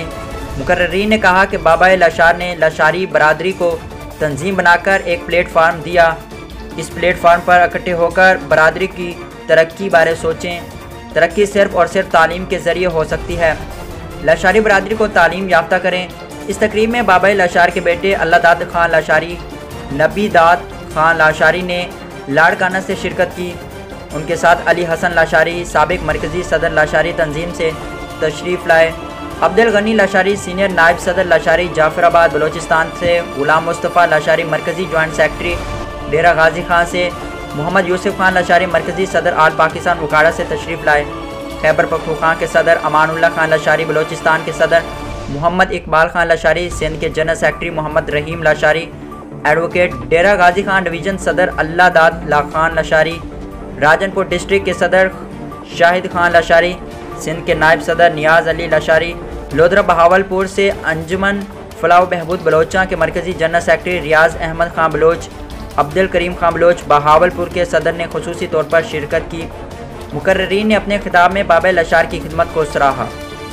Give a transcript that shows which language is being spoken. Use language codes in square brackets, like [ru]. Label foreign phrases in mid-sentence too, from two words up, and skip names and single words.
[ur] مقررین نے کہا کہ بابا لاشار نے لاشاری برادری کو تنظیم بنا کر ایک پلیٹ فارم دیا. اس پلیٹ فارم پر اکٹھے ہو کر برادری کی ترقی بارے سوچیں. ترقی صرف اور صرف تعلیم کے ذریعے ہو سکتی ہے۔ لاشاری برادری کو تعلیم یافتہ کریں. اس تقریب میں بابا لاشار کے بیٹے اللہ داد خان لاشاری، نبی داد خان لاشاری نے لاڑکانہ سے شرکت کی. ان کے ساتھ علی حسن لاشاری سابق مرکزی صدر لاشاری تنظیم سے تشریف لائے. عبدالغنی لاشاری سینیئر نائب صدر لاشاری جعفرآباد بلوچستان سے، غلام مصطفیٰ لاشاری مرکزی [en] joint secretary [ur] ڈیرہ غازی خان سے، محمد یوسف خان لاشاری مرکزی صدر آل پاکستان اوکاڑہ سے تشریف لائے. خیبر پختونخوا کے صدر امان اللہ خان لاشاری، بلوچستان کے صدر محمد اقبال خان لاشاری، سندھ کے [en] general secretary [ur] محمد رحیم لاشاری، ایڈووکیٹ ڈیرہ غازی خان ڈویژن صدر اللہ داد خان لاشاری، راجن پور ڈسٹرکٹ کے صدر شاہد خان لاشاری، سندھ کے نائب صدر نیاز علی لاشاری, لودھرا بہاولپور سے انجمن فلاح بہبود بلوچا کے مرکزی [en] general secretary [ur] ریاض احمد خان بلوچ، عبدالکریم خان بلوچ بہاولپور کے صدر نے خصوصی طور پر شرکت کی. مقررین نے اپنے خطاب میں بابا لاشار کی خدمت کو سراہا.